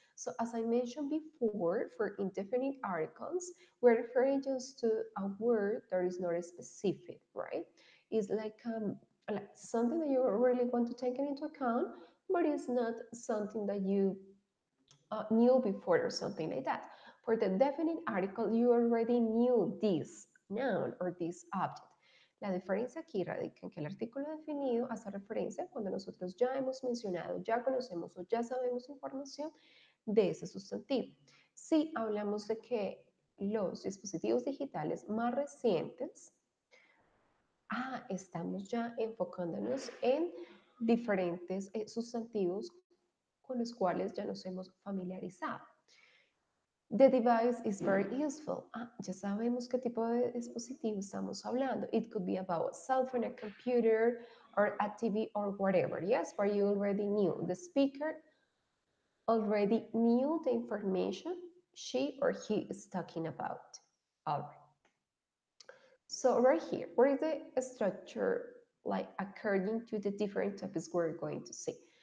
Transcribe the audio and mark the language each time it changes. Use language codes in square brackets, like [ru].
[en] So as I mentioned before, for indefinite articles, we're referring just to a word that is not specific, right? It's like something that you really want to take into account, but it's not something that you knew before or something like that. For the definite article, you already knew this noun or this object. [es] La diferencia aquí radica en que el artículo definido hace referencia cuando nosotros ya hemos mencionado, ya conocemos o ya sabemos información de ese sustantivo. Si hablamos de que los dispositivos digitales más recientes, estamos ya enfocándonos en diferentes sustantivos con los cuales ya nos hemos familiarizado. [en] The device is very useful. [es] Ya sabemos qué tipo de dispositivo estamos hablando. [en] It could be about a cell phone, a computer, or a TV, or whatever. Yes, but you already knew. The speaker already knew the information she or he is talking about. All right. So right here, what is the structure like according to the different topics we're going to see?